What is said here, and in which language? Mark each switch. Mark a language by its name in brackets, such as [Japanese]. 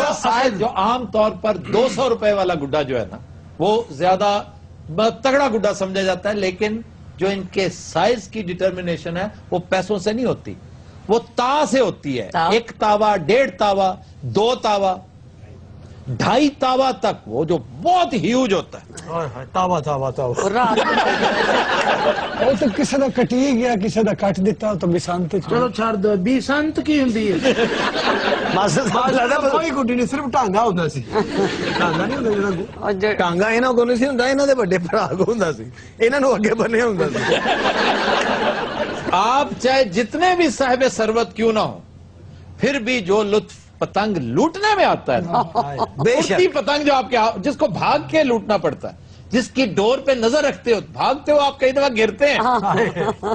[Urdu] Size جو عام طور پر 200 روپے والا گڈا جو ہے نا, وہ زیادہ تگڑا گڈا سمجھا جاتا ہے. لیکن جو ان کے سائز کی ڈٹرمنیشن ہے وہ پیسوں سے نہیں ہوتی, وہ تا سے ہوتی ہے. 1 تاوا, 1.5 تاوا, 2 تاوا, 2.5 تاوا تک, وہ جو بہت ہیوج ہوتا ہے. تاوا [Punjabi] وہ تو کسی دا کٹی گیا, کسی دا کٹ دیتا تو بسانت. چلو چھڑ دو, بسانت کی ہوندی ہے. ماسٹر صاحب لگدا کوئی گڈی نہیں, صرف ٹانگا ہوندا سی. ٹانگا نہیں ہوندا جڑا ٹانگا انہاں کول نہیں سی ہوندا, انہاں دے بڑے بھرا کو ہوندا سی, انہاں نو اگے بنیا ہوندا سی. [Urdu] آپ چاہے جتنے بھی صاحب ثروت کیوں نہ ہو, پھر بھی جو لطف پتنگ لوٹنے میں آتا ہے, اڑتی پتنگ جو آپ کے, جس کو بھاگ کے لوٹنا پڑتا ہے, جس کی ڈور پہ نظر رکھتے ہو, بھاگتے ہو آپ کئی دفعہ گرتے ہیں.